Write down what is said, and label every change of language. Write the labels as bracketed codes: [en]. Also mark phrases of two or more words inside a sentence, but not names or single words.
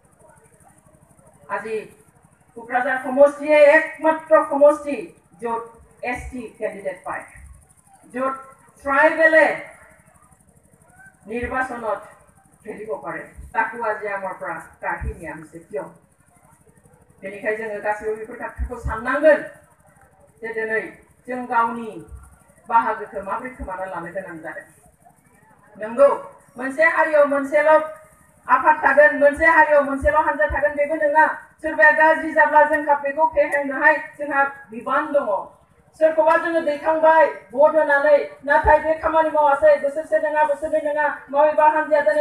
[as] আজি কোকৰাঝাৰ সমষ্টিয়ে একমাত্ৰ সমষ্টি য'ত ST কেণ্ডিডেট পায় য'ত ট্ৰাইবেলে নিৰ্বাচনত খেলিব পাৰে তাকো আজি আমাৰ পৰা কাহিনী আনিছে কিয় [brx] बेनिखायनो जोङो गासैबो बेफोर खोथाखौ साननांगोन जे दिनै जों गावनि बाहागोखौ माबोरै खोमाना लानो गोनां जादों नंगौ मोनसे हारियाव मोनसेल' आफाद थागोन मोनसे हारियाव मोनसेल' हानजा थागोन बेबो नङा सोरबाया गाज्रि जाब्ला जोंहा बेखौ फेहेरनोहाय जोंहा बिबान दङ सोरखौबा जोङो दैखांबाय भट होनानै नाथाय बे खामानि मावासै बोसोरसे नङा बोसोरनै नङा माबेबा हानजाया दिनै